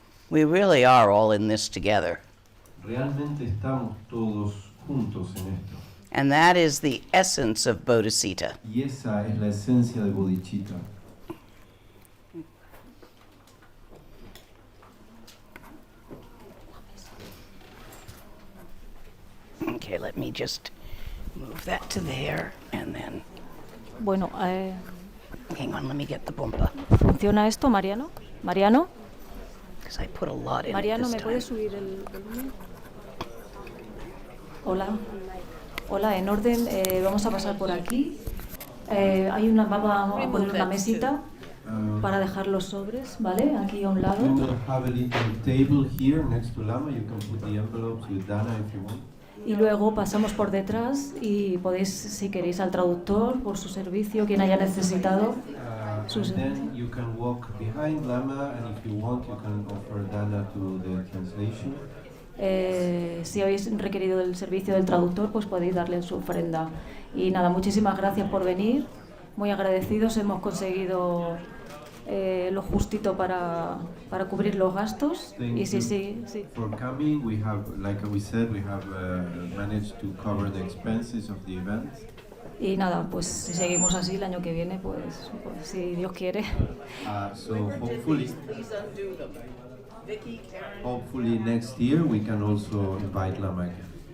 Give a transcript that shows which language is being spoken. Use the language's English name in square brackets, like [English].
[English] We really are all in this together. [Spanish] Realmente estamos todos juntos en esto. [English] And that is the essence of bodhicitta. [Spanish] Y esa es la esencia de bodhicitta. [English] Okay, let me just move that to there and then. [Spanish] Bueno, [English] Hang on, let me get the bumpa. [Spanish] ¿funciona esto, Mariano? ¿Mariano? [English] Because I put a lot in [Spanish] Mariano, [English] it [Spanish] ¿me [English] this [Spanish] puedes [English] time. [Spanish] subir el volumen? Hola. Hola, en orden, vamos a pasar por aquí. Vamos a poner una mesita para dejar los sobres, ¿vale? Aquí a un lado. [English] We will have a little table here next to Lama. You can put the envelopes with Dana if you want. [Spanish] Y luego pasamos por detrás y podéis, si queréis, al traductor por su servicio, quien haya necesitado. [English] And then you can walk behind Lama, and if you want, you can offer Dana to the translation. [Spanish] Si habéis requerido el servicio del traductor, pues podéis darle su ofrenda. Y nada, muchísimas gracias por venir. muy agradecidos. Hemos conseguido lo justito para cubrir los gastos. [English] Thank [Spanish] Y sí, [English] you [Spanish] sí. [English] for coming. We have, like we said, we have managed to cover the expenses of the event. [Spanish] Y nada, pues si seguimos así el año que viene, pues si Dios quiere. [English] So hopefully next year we can also invite Lama again.